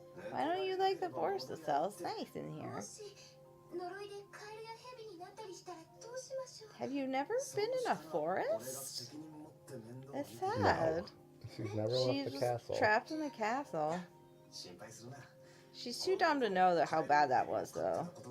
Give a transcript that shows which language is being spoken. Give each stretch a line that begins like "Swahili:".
English: Why don't you like the forest, Estelle? It's nice in here.
Japanese: もし呪いでカエルやヘビになったりしたらどう
English: Have you never been in a forest? It's sad. No. She's never left She's the just castle. trapped in the castle. She's too dumb to know how bad that was, though.